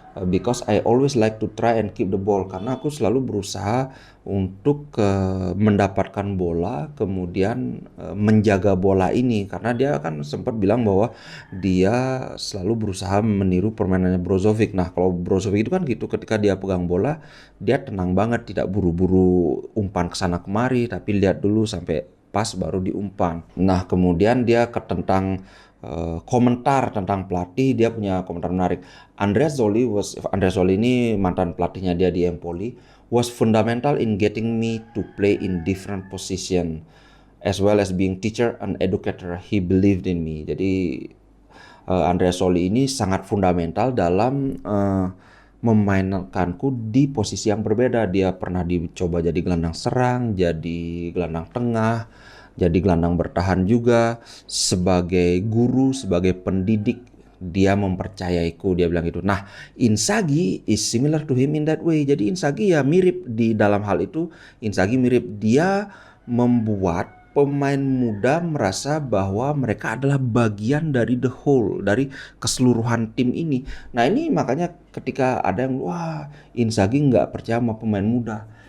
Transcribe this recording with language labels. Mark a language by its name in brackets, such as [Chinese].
[English] because I always like to try and keep the ball, [Indonesian] karena aku selalu berusaha untuk mendapatkan bola, kemudian menjaga bola ini, karena dia kan sempat bilang bahwa dia selalu berusaha meniru permainannya Brozovic. Nah, kalau Brozovic itu kan gitu, ketika dia pegang bola, dia tenang banget, tidak buru-buru umpan kesana kemari, tapi lihat dulu sampai pas baru diumpan. Nah, kemudian dia tentang komentar tentang pelatih, dia punya komentar menarik. [English] Andreas Zoli [Indonesian] ini mantan pelatihnya dia di Empoli, [English] was fundamental in getting me to play in different position, as well as being teacher and educator. He believed in me. [Indonesian] Jadi Andreas Zoli ini sangat fundamental dalam memainkanku di posisi yang berbeda. Dia pernah dicoba jadi gelandang serang, jadi gelandang tengah, jadi gelandang bertahan juga. Sebagai guru, sebagai pendidik, dia mempercayaiku, dia bilang gitu. [English] Nah, Inzaghi is similar to him in that way. [Indonesian] Jadi Inzaghi ya mirip di dalam hal itu. Inzaghi mirip, dia membuat pemain muda merasa bahwa mereka adalah bagian dari the whole, dari keseluruhan tim ini. Nah, ini makanya ketika ada yang, wah, Inzaghi nggak percaya sama pemain muda.